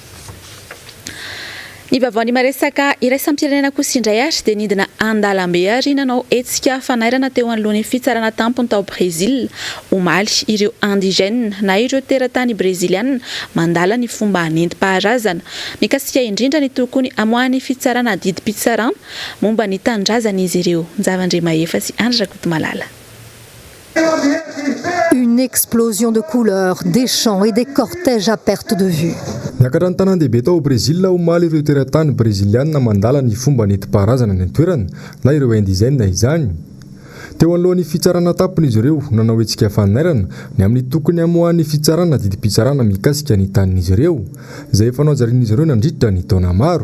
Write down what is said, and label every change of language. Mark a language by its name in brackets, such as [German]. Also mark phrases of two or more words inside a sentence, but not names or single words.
[Malagasy] Ny vaovao maresaka iraisam-pirenena kosa indray ary dia nidina andalambe ary nanao hetsika fanairana teo anoloan'ny fitsarana tampony tao Brésil omaly ireo indigène na ireo teratany brésiliana mandala ny fomba nentim-paharazana mikasika indrindra ny tokony amoahany fitsarana didim-pitsarana momba ny tanindrazana izy ireo Nzavandre Mahefa sy Andra Kotomalala. [French] Une explosion de couleurs, des chants et des cortèges à perte de vue. [Malagasy] Niakatra ny tanan-dehibe tao Brésil omaly ireo teratany brésiliana mandala ny fomba nentim-paharazana ny toerana na ireo indigène izany. Teo anolohan'ny fitsarana tampony izy ireo nanao hetsika fanairana ny amin'ny tokony amoahany fitsarana didim-pitsarana mikasika ny tanin'izy ireo izay efa naojarian'izy ireo nandritra ny taona maro.